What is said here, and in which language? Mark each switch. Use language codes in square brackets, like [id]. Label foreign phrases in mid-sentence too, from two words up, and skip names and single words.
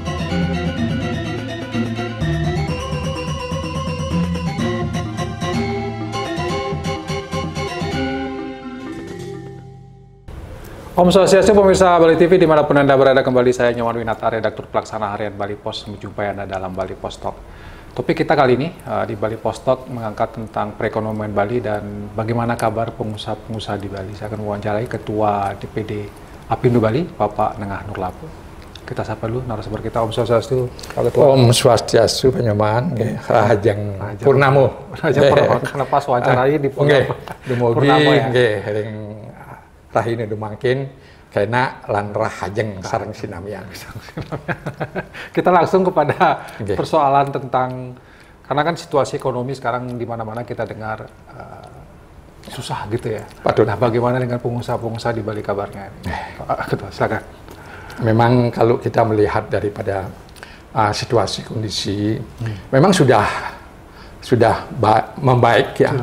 [ban] Om Swastiastu, [id] pemirsa Bali TV dimanapun Anda berada, kembali saya Nyoman Winata, redaktur pelaksana harian Bali Pos, menjumpai Anda dalam Bali Pos Talk. Topik kita kali ini di Bali Pos Talk mengangkat tentang perekonomian Bali dan bagaimana kabar pengusaha-pengusaha di Bali. Saya akan mewawancarai Ketua DPD Apindo Bali, Bapak Nengah Nurlapo. Kita sapa dulu narasumber kita. [ban] Om Swastiastu, [id] Pak Ketua. [ban] Om Swastiastu, [id] Pak Nyoman. [ban] Rahajeng Purnamo. Rahajeng Purnamo, karena pas wawancarai di [id] Purnamo ya. [ban] Rahina dumangkin karena lan rahajeng sareng sinamian. [id] Kita langsung kepada persoalan tentang, karena kan situasi ekonomi sekarang di mana-mana kita dengar susah gitu ya. Patut. Nah, bagaimana dengan pengusaha-pengusaha di Bali kabarnya? Pak Ketua, silakan. Memang kalau kita melihat daripada situasi kondisi, memang sudah membaik ya.